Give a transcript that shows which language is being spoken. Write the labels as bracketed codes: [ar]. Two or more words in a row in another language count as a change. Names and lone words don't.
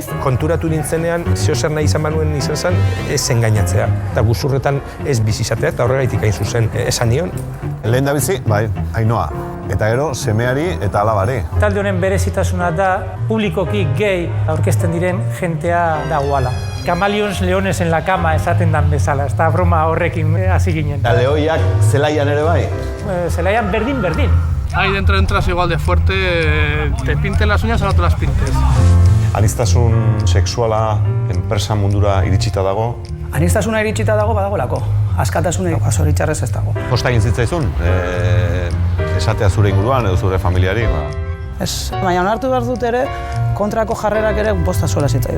[eu] Konturatu nintzenean, zeozer nahi izan banuen izan zen, ez engainatzea. Eta guzurretan ez bizizatea, eta horregaitik hain zuzen esan nion. Lehen da bizi, bai, Ainhoa. Eta gero, semeari eta alabari. Talde honen berezitasuna da, publikoki gay aurkezten diren jentea dagoala. Camaleons [es] leones en la cama [eu] esaten dan bezala, ez da broma horrekin hasi ginen. Eta lehoiak zelaian ere bai? Zelaian berdin. [es] Ahí dentro entras igual de fuerte, te pintes las uñas o no te las pintes. [eu] Aniztasun sexuala enpresa mundura iritsita dago? Aniztasuna iritsita dago badagolako. Askatasuna zoritxarrez ez dago. Kosta egin zitzaizun? Esatea zure inguruan edo zure familiari? Ez, baina onartu behar dut ere, kontrako jarrerak ere bosta sola zitzaidan.